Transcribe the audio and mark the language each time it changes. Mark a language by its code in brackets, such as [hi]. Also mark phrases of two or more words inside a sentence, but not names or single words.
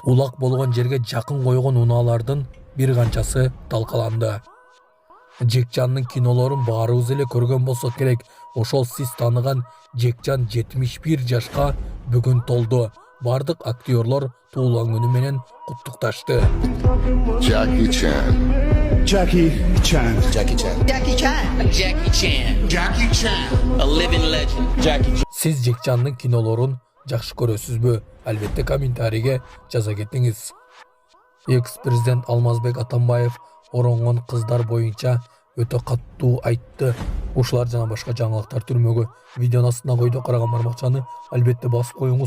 [ky] Улак болгон жерге жакын койгон унаалардын бир канчасы талкаланды. Жекжандын кинолорун баарыбыз эле көргөн болсок керек. Ошол сиз тааныган Жекжан 71 жашка бүгүн толду. Бардык актерлор туулган күнү менен куттукташты. Jackie Chan. Jackie Chan. Jackie Chan. Jackie Chan. Jackie Chan. Jackie Chan. [en] A living legend. Jackie Chan. [ky] Siz Жекжандын кинолорун жакшы көрөсүзбү? Албетте комментарийге жаза кетиңиз. Экс-президент Алмазбек Атамбаев оронгон кыздар боюнча өтө каттуу айтты. Ушулар жана башка жаңылыктар түрмөгө видеонун астына койдо караган бармакчаны албетте басып коюңуз.